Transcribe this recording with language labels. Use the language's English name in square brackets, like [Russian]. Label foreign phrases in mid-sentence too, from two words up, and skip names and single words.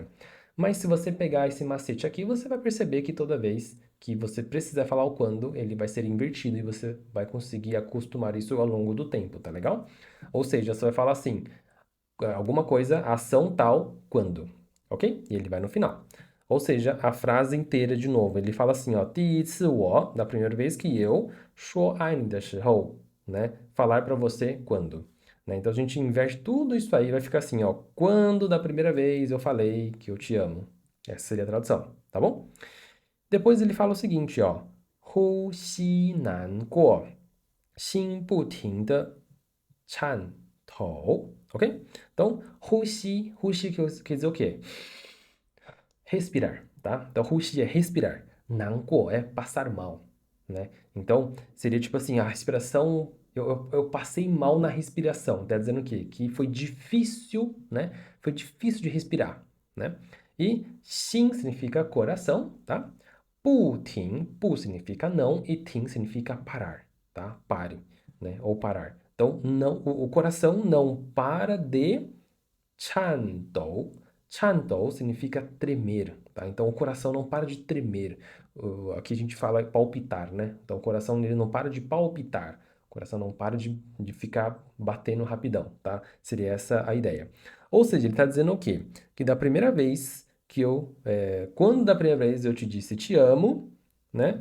[Portuguese] Mas se você pegar esse macete aqui, você vai perceber que toda vez que você precisar falar o quando, ele vai ser invertido e você vai conseguir acostumar isso ao longo do tempo, tá legal? Ou seja, você vai falar assim, alguma coisa, ação tal, quando, ok? E ele vai no final. Ou seja, a frase inteira de novo. Ele fala assim, ó, [Chinese] 第一次我, [Portuguese] da primeira vez que eu, [Chinese] 说爱你的时候, [Portuguese] né? Falar para você quando. Né? Então a gente inverte tudo isso aí, vai ficar assim, ó, quando da primeira vez eu falei que eu te amo. Essa seria a tradução, tá bom? Depois ele fala o seguinte, ó, [Chinese] 呼吸难过，心不停的颤抖, ok? [Portuguese] Então, 呼吸 quer dizer o quê? Respirar, tá? Então, 呼吸 é respirar. 难过 é passar mal, né? Então, seria tipo assim, a respiração... Eu passei mal na respiração. Tá dizendo o quê? Que foi difícil, né? Foi difícil de respirar, né? E 心 significa coração, tá? 不significa não e 停 significa parar, tá? Pare, né? Ou parar. Então, não, o coração não para de 颤抖. 颤抖 significa tremer, tá? Então, o coração não para de tremer. Aqui a gente fala palpitar, né? Então, o coração ele não para de palpitar. O coração não para de ficar batendo rapidão, tá? Seria essa a ideia. Ou seja, ele está dizendo o quê? Que da primeira vez que quando da primeira vez eu te disse te amo, né?